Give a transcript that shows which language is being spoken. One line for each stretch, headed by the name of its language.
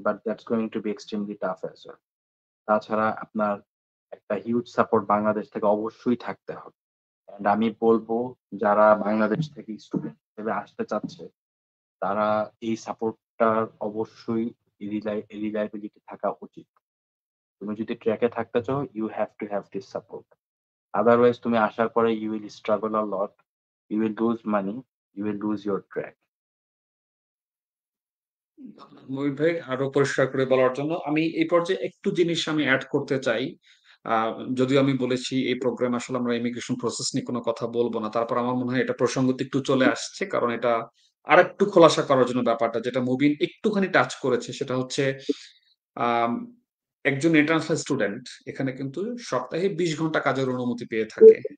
English: But that's going to be extremely tough as well.
Bangla: তাছাড়া আপনার একটা হিউজ সাপোর্ট বাংলাদেশ থেকে অবশ্যই থাকতে হবে। অ্যান্ড আমি বলব যারা বাংলাদেশ থেকে স্টুডেন্ট হিসেবে আসতে চাচ্ছে, তারা এই সাপোর্টটার অবশ্যই রিলায়েবিলিটি থাকা উচিত। তুমি যদি ট্র্যাকে থাকতে চাও,
English: You have to have this support. Otherwise
Bangla: তুমি আসার পরে
English: you will struggle a lot, you will lose money, you will lose your track.
Bangla: Mohit ভাই আরো পরিষ্কার করে বলার জন্য আমি এই পর্যায়ে একটু জিনিস আমি এড করতে চাই। যদিও আমি বলেছি এই প্রোগ্রাম আসলে আমরা ইমিগ্রেশন প্রসেস নিয়ে কোনো কথা বলবো না, তারপর আমার মনে হয় এটা প্রসঙ্গত একটু চলে আসছে, কারণ এটা আরেকটু খোলাসা করার জন্য ব্যাপারটা যেটা মুবিন একটুখানি টাচ করেছে সেটা হচ্ছে আম, একজন ইন্টারন্যাশনাল স্টুডেন্ট এখানে কিন্তু সপ্তাহে ২০ ঘন্টা কাজের অনুমতি পেয়ে থাকে।